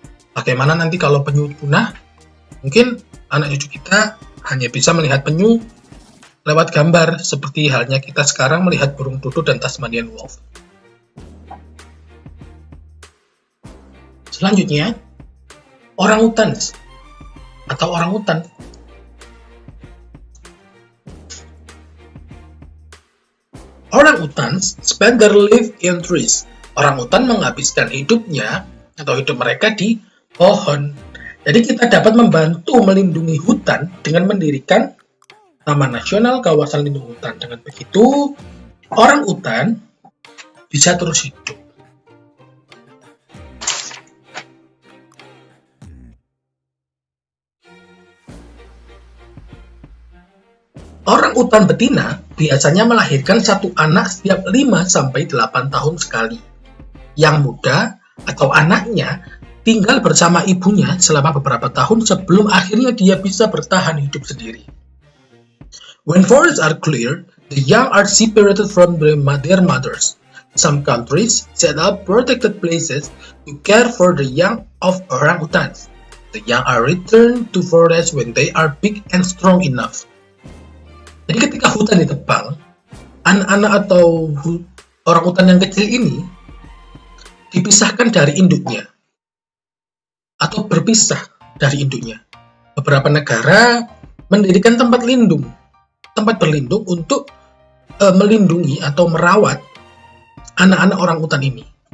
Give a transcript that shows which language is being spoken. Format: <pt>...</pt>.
<id>Bagaimana nanti kalau penyu punah? Mungkin anak cucu kita hanya bisa melihat penyu lewat gambar, seperti halnya kita sekarang melihat burung dodo dan Tasmanian wolf. Selanjutnya, orangutan atau orangutan.</id> <en>Orangutans spend their life in trees.</en> <id>Orangutan menghabiskan hidupnya atau hidup mereka di pohon. Jadi kita dapat membantu melindungi hutan dengan mendirikan Taman Nasional Kawasan Lindung Hutan. Dengan begitu, orangutan bisa terus hidup. Orangutan betina biasanya melahirkan satu anak setiap 5-8 tahun sekali. Yang muda atau anaknya tinggal bersama ibunya selama beberapa tahun sebelum akhirnya dia bisa bertahan hidup sendiri.</id> <en>When forests are clear, the young are separated from their mothers. Some countries set up protected places to care for the young of orangutans. The young are returned to forest when they are big and strong enough.</en> <id>Jadi ketika hutan ditebang, anak-anak atau orang utan yang kecil ini dipisahkan dari induknya atau berpisah dari induknya. Beberapa negara mendirikan tempat berlindung untuk melindungi atau merawat anak-anak orang utan ini.</id>